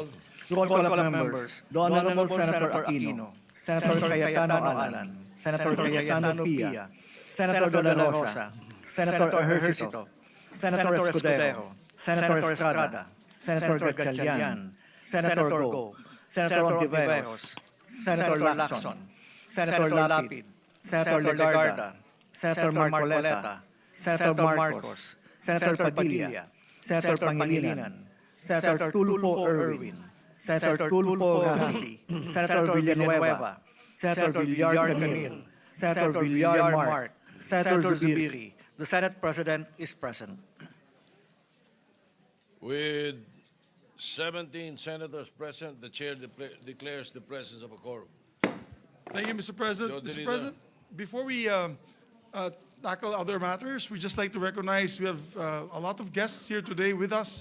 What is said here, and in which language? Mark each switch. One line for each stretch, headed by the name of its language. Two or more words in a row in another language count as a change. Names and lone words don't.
English: Roll call of members. The Honorable Senator Aquino, Senator Cayetano Alan, Senator Cayetano Pia, Senator De La Rosa, Senator Ejercito, Senator Escudero, Senator Estrada, Senator Gatchalian, Senator Go, Senator Ontiveros, Senator Lacson, Senator Lapid, Senator Legarda, Senator Marcoleta, Senator Marcos, Senator Padilla, Senator Pangilinan, Senator Tulfo Erwin, Senator Tulfo Gahafi, Senator Villanueva, Senator Villar Camille, Senator Villar Mark, Senator Zubiri. The Senate President is present. With 17 senators present, the chair declares the presence of a quorum. Thank you, Mr. President. Mr. President, before we tackle other matters, we'd just like to recognize we have a lot of guests here today with us.